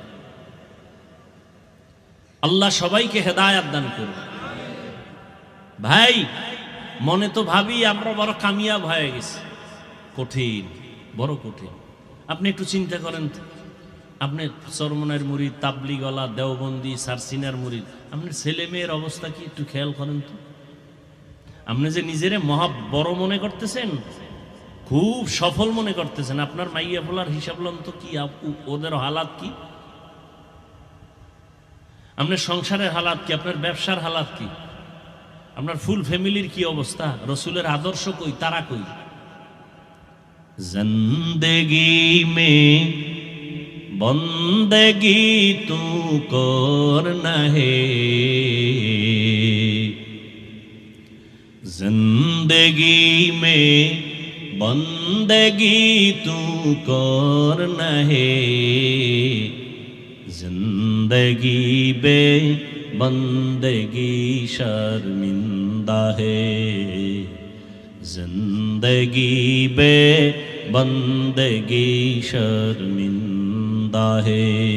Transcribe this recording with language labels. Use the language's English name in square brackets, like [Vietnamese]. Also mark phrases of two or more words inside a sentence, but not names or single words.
[Bangla] আল্লাহ সবাইকে হেদায়েত দান করুন ভাই মনে তো ভাবি আমরা বড় কামিয়াব হয়ে গেছি কঠিন বড় কঠিন আপনি একটু চিন্তা করেন তো আপনি চরমনের মুরিদ তাবলিগওয়ালা দেওবন্দি সারসিনার মুরিদ আপনার ছেলে মেয়ের অবস্থা কি একটু খেয়াল করেন তো আপনি যে নিজেরে মহা বড় মনে করতেছেন খুব সফল মনে করতেছেন আপনার মাইয়া ফলার হিসাব লন তো কি ওদের হালাত কি আপনার সংসারের হালাত কি আপনার ব্যবসার হালাত কি আপনার [English] full family [Bangla] কি অবস্থা রসুলের আদর্শ কই তারা কই [Urdu] زندگی میں بندگی تو کرنا ہے، زندگی میں بندگی تو کرنا ہے، زندگی بے بندگی شرمندہ ہے، زندگی بے بندگی شرمندہ ہے۔